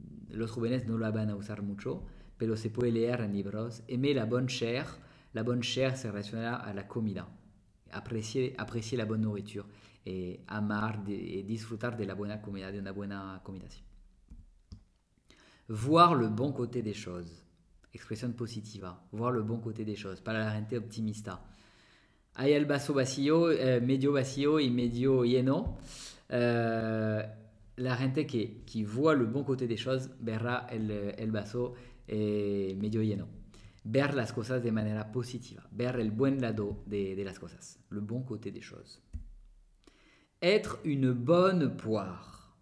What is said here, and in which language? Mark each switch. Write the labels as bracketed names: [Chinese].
[Spanish] Los jóvenes no la van a usar mucho, pero se puede leer en libros. [French] Aimer la bonne chair. La bonne chair [Spanish] se relaciona a la comida. [French] Aprecier la bonne nourriture. [Spanish] Et amar et disfrutar de la buena comida, de una buena comida. Sí. [French] Voir le bon côté des choses. [Spanish] Expresión positiva. [French] Voir le bon côté des choses. [Spanish] Para la gente optimista. Hay el vaso vacío, medio vacío y medio lleno. La gente [French] qui voit le bon côté des choses [Spanish] verrá el vaso medio lleno. Ver las cosas de manera positiva. Ver el buen lado de las cosas. [French] Le bon côté des choses. Être une bonne poire.